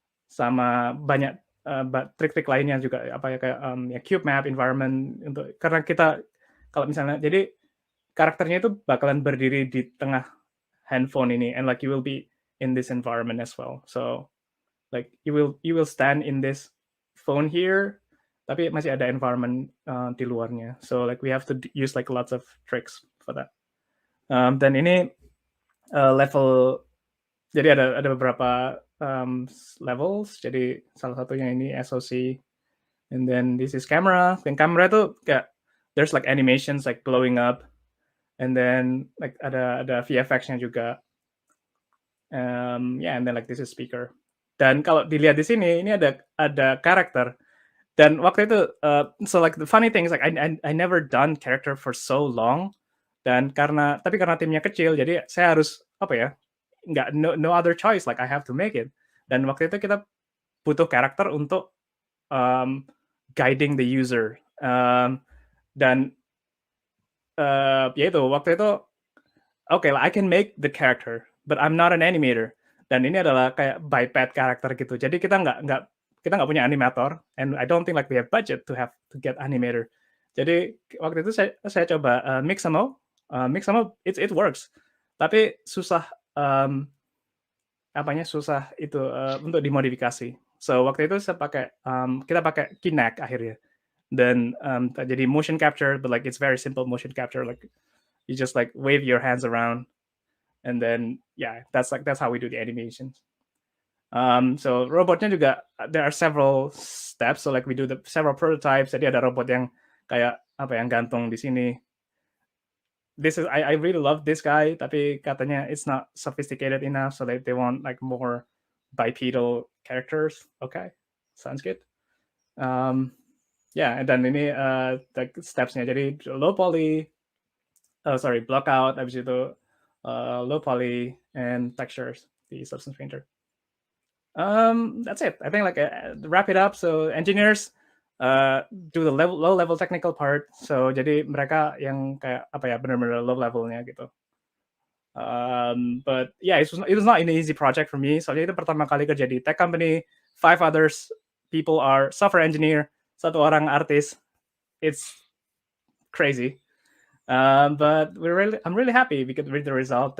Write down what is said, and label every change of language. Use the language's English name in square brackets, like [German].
[Indonesian] Sama banyak trik-trik lainnya juga apa ya kayak ya cube map environment untuk karena kita kalau misalnya jadi karakternya itu bakalan berdiri di tengah handphone ini [English] and like you will be in this environment as well. So like you will stand in this phone here [Indonesian] tapi masih ada environment di luarnya. [English] So like we have to use like lots of tricks for that. [Indonesian] Dan ini level jadi ada beberapa levels. Jadi salah satunya ini SOC, [English] and then this is camera. [Indonesian] Dan kamera itu kayak [English] there's like animations like blowing up, and then like [Indonesian] ada VFX-nya juga. [English] Yeah, and then like this is speaker. [Indonesian] Dan kalau dilihat di sini ini ada karakter. Dan waktu itu [English] so like the funny thing is like I never done character for so long. [Indonesian] Dan karena timnya kecil, jadi saya harus apa ya? [English] No other choice, like I have to make it. [Indonesian] Dan waktu itu kita butuh karakter untuk [English] guiding the user. [Indonesian] Dan ya itu waktu itu [English] okay, I can make the character, but I'm not an animator. [Indonesian] Dan ini adalah kayak biped karakter gitu. Jadi kita nggak punya animator, [English] and I don't think like we have budget to get animator. [Indonesian] Jadi waktu itu saya coba Mixamo, [English] it works. [Indonesian] Tapi susah susah itu untuk dimodifikasi. So waktu itu kita pakai Kinect akhirnya. [English] Dan jadi motion capture, but like it's very simple motion capture. Like you just like wave your hands around, and then yeah, that's how we do the animations. So [Indonesian] robotnya juga [English] there are several steps. So like we do the several prototypes. [Indonesian] Jadi ada robot yang kayak yang gantung di sini. [English] I really love this guy, [Indonesian] tapi katanya [English] it's not sophisticated enough, so they want like more bipedal characters. Okay, sounds good. Yeah, and then ini like steps-nya jadi low poly, block out, habis itu low poly and textures di Substance Painter. That's it. I think like wrap it up. So engineers do the low level technical part. [Indonesian] So jadi mereka yang kayak benar-benar low levelnya gitu. [English] But yeah, it was not an easy project for me. [Indonesian] Soalnya itu pertama kali kerja di tech company. [English] 5 others people are software engineer. [Indonesian] 1 orang artis. [English] It's crazy. But I'm really happy with the result.